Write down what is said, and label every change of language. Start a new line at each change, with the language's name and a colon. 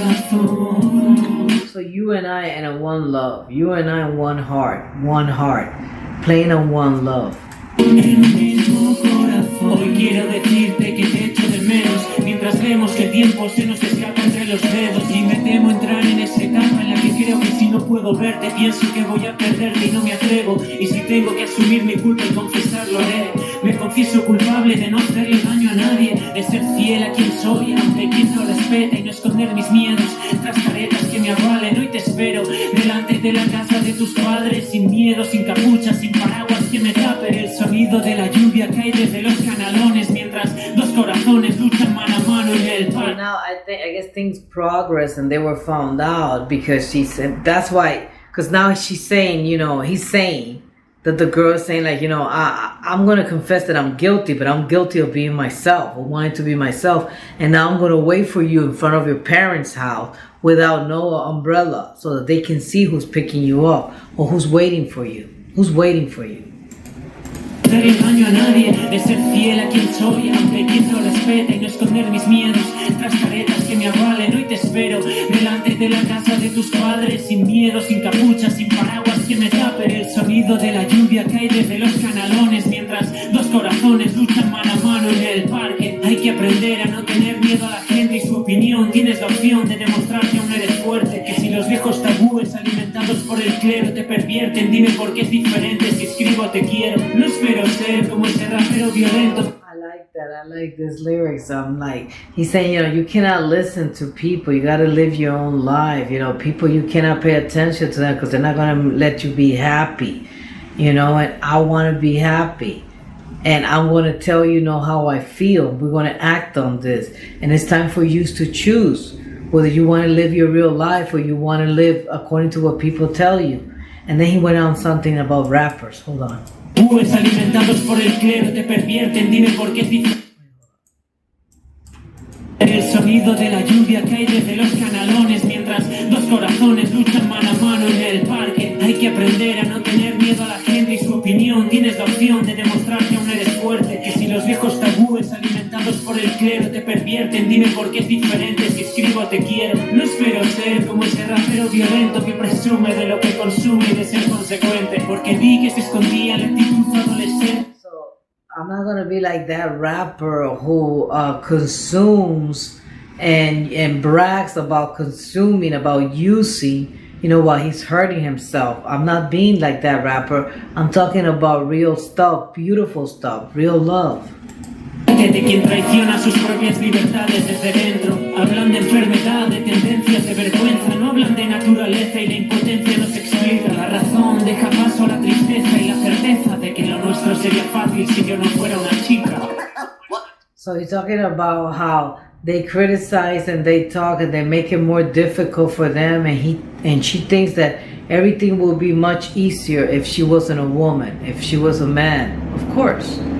English: So you and I in a one love, you and I in one heart, playing on one love.
Spanish: Hoy quiero decirte que te echo de menos, mientras vemos que el tiempo se nos escapa entre los dedos y me temo entrar en esa etapa en la que creo que si no puedo verte pienso que voy a perderte y no me atrevo, y si tengo que asumir mi culpa y confesarlo haré. Me confieso culpable de no hacerle daño a nadie, de ser fiel a quien soy, aunque quien no respeta, y no esconder mis miedos tras caretas que me avalen. Hoy te espero delante de la casa de tus padres, sin miedo, sin capucha, sin paraguas que me tape el sonido de la lluvia cae desde los canalones mientras dos corazones luchan mano a mano en el parque.
English: Now I guess things progress and they were found out because she said that's why, because now she's saying, you know, he's saying that the girl is saying like, you know, I'm going to confess that I'm guilty, but I'm guilty of being myself, or wanting to be myself, and now I'm going to wait for you in front of your parents' house without no umbrella so that they can see who's picking you up or who's waiting for you. Who's waiting for you?
Spanish: Darle daño a nadie, de ser fiel a quien soy, aunque quien no respeta, y no esconder mis miedos tras caretas que me avalen. Hoy te espero delante de la casa de tus padres, sin miedo, sin capucha, sin paraguas que me tapen. El sonido de la lluvia cae desde los canalones mientras dos corazones luchan mano a mano en el parque. Hay que aprender a no tener miedo a la gente y su opinión. Tienes la opción de demostrar que aún eres fuerte, que si los viejos tabúes alimentados por el clero te pervierten, dime por qué es diferente si escribo te quiero. No espero ser como ese rapero violento.
English: I like that. I like this lyrics. I'm like, he's saying, you know, you cannot listen to people. You got to live your own life. You know, people, you cannot pay attention to them because they're not going to let you be happy. You know, and I want to be happy. And I'm going to tell you know how I feel. We're going to act on this. And it's time for you to choose whether you want to live your real life or you want to live according to what people tell you. And then he went on something about rappers. Hold on.
Spanish: Pues alimentados por el clero te pervierten, dime por qué es diferente. El sonido de la lluvia cae desde los canalones mientras dos corazones luchan mano a mano en el parque. Hay que aprender a no tener miedo a la gente y su opinión. Tienes la opción de demostrar que aún eres fuerte, que si los viejos tabúes alimentados por el clero te pervierten, dime por qué es diferente si escribo te quiero. No espero ser como ese rapero violento que presume de lo que consume y de ser consecuente, porque vi que se escondía en la actitud adolescente.
English: I'm not gonna be like that rapper who consumes and brags about consuming, about using, you know, while he's hurting himself. I'm not being like that rapper. I'm talking about real stuff, beautiful stuff, real love.
Spanish: De quien traiciona sus propias libertades desde dentro. Hablan de enfermedad, de tendencias, de vergüenza. No hablan de naturaleza y la impotencia nos explica. La razón deja paso a la tristeza y la certeza de que lo nuestro sería fácil si yo no fuera una chica.
English: So he's talking about how they criticize and they talk and they make it more difficult for them, and she thinks that everything will be much easier if she wasn't a woman, if she was a man. Of course.